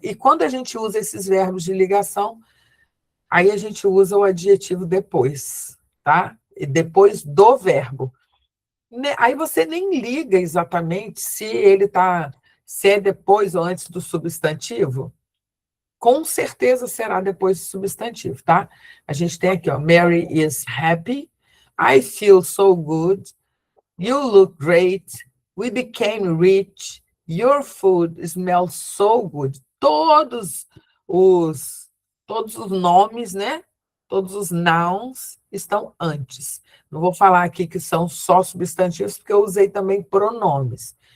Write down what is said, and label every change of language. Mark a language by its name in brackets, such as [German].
[Portuguese] E quando a gente usa esses verbos de ligação, aí a gente usa o adjetivo depois, tá? E depois do verbo. Aí você nem liga exatamente se ele está se é depois ou antes do substantivo, com certeza será depois do substantivo, tá? A gente tem aqui, ó, [English] Mary is happy, I feel so good, you look great, we became rich, your food smells so good. [Portuguese] Todos os nomes, né? Todos os nouns estão antes. Não vou falar aqui que são só substantivos, porque eu usei também pronomes.